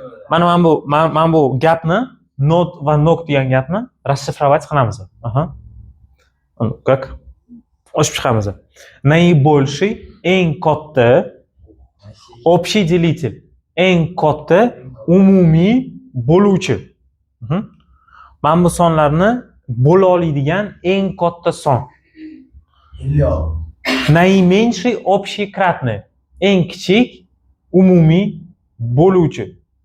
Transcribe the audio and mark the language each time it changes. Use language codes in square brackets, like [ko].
[uz] Mana bu gapni nod va nok degan gapni расшифровать qilamiz. [ru] Как? [uz] Ochib chiqamiz. [ru] Наибольший, [uz] eng katta [ru] общий делитель. [uz] Eng katta umumiy bo'luvchi. Mana bu sonlarni bo'la oladigan eng katta son. [ru] Наименьший общий кратный. [uz] Eng kichik umumiy bo'linuvchi.